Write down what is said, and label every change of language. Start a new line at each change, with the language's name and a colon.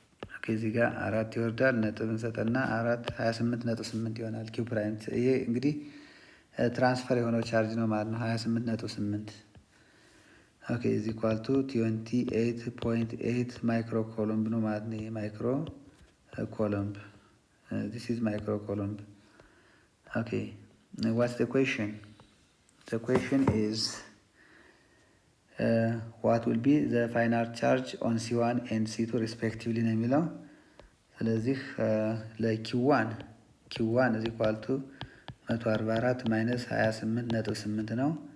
Amharic: ኦኬ እዚህ ጋር 4 ይወርዳል። ነጥብ እንሰጠና 4 28.8 ይሆናል ኪው ፕራይም። ይሄ እንግዲህ ትራንስፈር የሆነው ቻርጅ ነው ማለት ነው። 28.8 ኦኬ እዚ ኳልቱ 28.8 ማይክሮ ኮሎምብ ነው ማለት ነው። ማይክሮ ኮሎምብ ዲስ ኢዝ ማይክሮ ኮሎምብ።
English: Okay, what's the question? The question is what will be the final charge on C1 and C2 respectively
Amharic: ነው የሚለው። ስለዚህ ለኪዋን ኪዋን
English: is equal to 144 minus 28.8 ነው።